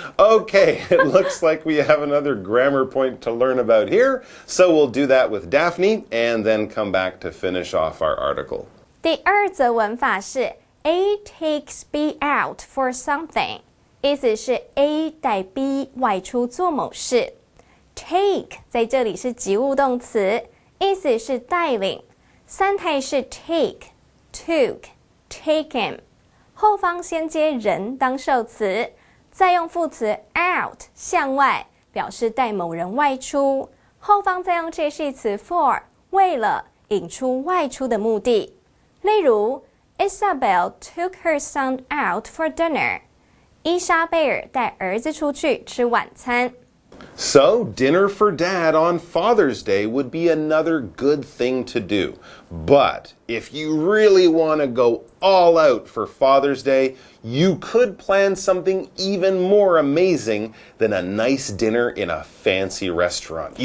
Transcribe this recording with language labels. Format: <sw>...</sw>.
<en>Okay, it looks like we have another grammar point to learn about here. So we'll do that with Daphne and then come back to finish off our article.</en> <zh>第二则文法是</zh> <en>A takes B out for something，</en> <zh>意思是 A 带 B 外出做某事。 Take 在这里是及物动词，意思是带领。三态是 take、took、taken， 后方先接人当受词，再用副词 out 向外，表示带某人外出，后方再用介系词 for 为了引出外出的目的。例如</zh> <en>Isabel took her son out for dinner，</en> <zh>伊莎贝尔带儿子出去吃晚餐。</zh> <en>So, dinner for Dad on Father's Day would be another good thing to do. But if you really want to go all out for Father's Day, you could plan something even more amazing than a nice dinner in a fancy restaurant.</en>